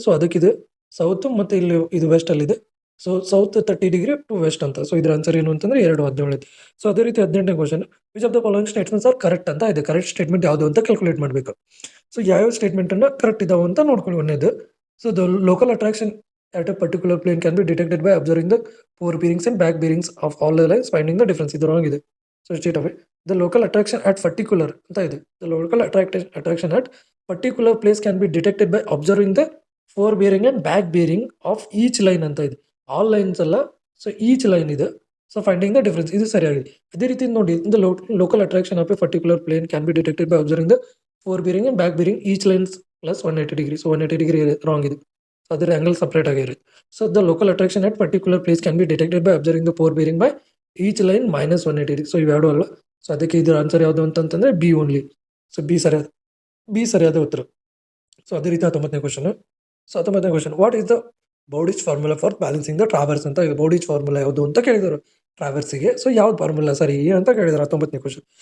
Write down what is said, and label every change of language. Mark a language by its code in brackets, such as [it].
[kn] So ಅದಕ್ಕಿದೆ south ಮತ್ತೆ ಇಲ್ಲಿ ಇದು ವೆಸ್ಟ್ ಅಲ್ಲಿ ಇದೆ. So south 30 degree to West ಅಂತ. ಸೊ ಇದ್ರ ಆನ್ಸರ್ ಏನು ಅಂತಂದ್ರೆ 2:17. ಸೊ ಅದೇ ರೀತಿ 18ನೇ question, [en] which of the following statements are correct [kn] ಅಂತ ಇದೆ. ಕರೆಕ್ಟ್ ಸ್ಟೇಟ್ಮೆಂಟ್ ಯಾವುದು ಅಂತ ಕ್ಯಾಲ್ಕುಲೇಟ್ ಮಾಡಬೇಕು. ಸೊ ಯಾವ ಸ್ಟೇಟ್ಮೆಂಟ್ ಅನ್ನ ಕರೆಕ್ಟ್ ಇದಾವೆ ಅಂತ ನೋಡ್ಕೊಳ್ಳಿ. ಒಂದೇದು, [en] So the local attraction at a particular plane can be detected by observing the fore bearings and back bearings of all the lines, finding the difference. [kn] ಇದು wrong ಇದೆ. [en] So straight away, the local attraction at particular ಅಂತ ಇದೆ. The local attraction at particular place can be detected by observing the fore bearing and back bearing of each line ಅಂತ ಇದೆ. All lines ಅಲ್ಲ, so each line ಇದೆ. So finding the difference, [kn] ಇದು ಸರಿಯಾಗಿದೆ. ಅದೇ ರೀತಿ ನೋಡಿ, [en] the local attraction of a particular plane can be detected by observing the fore bearing and back bearing each lines plus 180 degree. So 180 degree wrong ಇದೆ. So ಅದರ angle separate ಆಗಿರುತ್ತೆ. So the local attraction at particular place can be detected by observing the fore bearing by each line minus 180 degree. So [kn] ಇವೆರಡು ಅಲ್ಲ. So ಅದಕ್ಕೆ ಇದರ answer ಯಾವುದು ಅಂತಂತಂದ್ರೆ B only. So B ಸರಿಯಾದ ಉತ್ತರ. ಸೊ ಅದೇ ರೀತಿ 19ನೇ question. So 19ನೇ question, [en] What is the Bowditch formula for balancing the traverse ಅಂತ ಇದೆ. [kn] ಬೌಡಿಚ್ ಫಾರ್ಮುಲಾ ಯಾವುದು ಅಂತ ಕೇಳಿದರು ಟ್ರಾವರ್ಸಿಗೆ. ಸೊ ಯಾವ್ದು ಫಾರ್ಮುಲಾ ಸರಿ ಅಂತ ಕೇಳಿದ್ರು 19ನೇ ಕ್ವಶನ್.